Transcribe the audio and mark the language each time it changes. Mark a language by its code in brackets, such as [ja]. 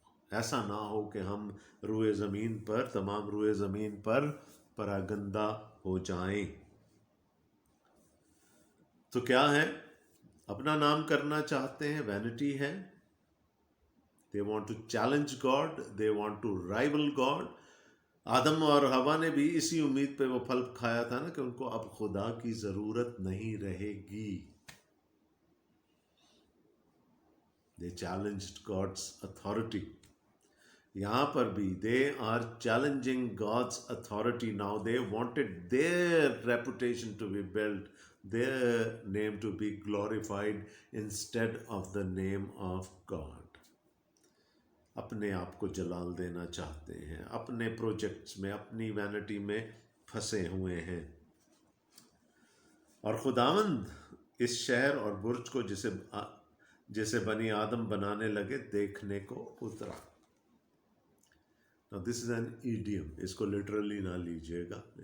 [ur] ایسا نہ ہو کہ ہم روئے زمین پر، تمام روئے زمین پر پراگندہ ہو جائیں۔ تو کیا ہے؟ اپنا نام کرنا چاہتے ہیں، وینٹی ہے۔ [en] They want to challenge God, they want to rival God. [ur] آدم اور حوا نے بھی اسی امید پہ وہ پھل کھایا تھا نا کہ ان کو اب خدا کی ضرورت نہیں رہے گی۔ [en] They challenged God's authority. [ur] یہاں پر بھی [en] they are challenging God's authority now. They wanted their reputation to be built, their name to be glorified instead of the name of God. [ur] اپنے آپ کو جلال دینا چاہتے ہیں، اپنے پروجیکٹس میں، اپنی وینٹی میں پھنسے ہوئے ہیں۔ اور خداوند اس شہر اور برج کو جسے بنی آدم بنانے لگے دیکھنے کو اترا۔ [en] Now this is an idiom، [ur] اس کو لٹرلی نہ لیجیے گا۔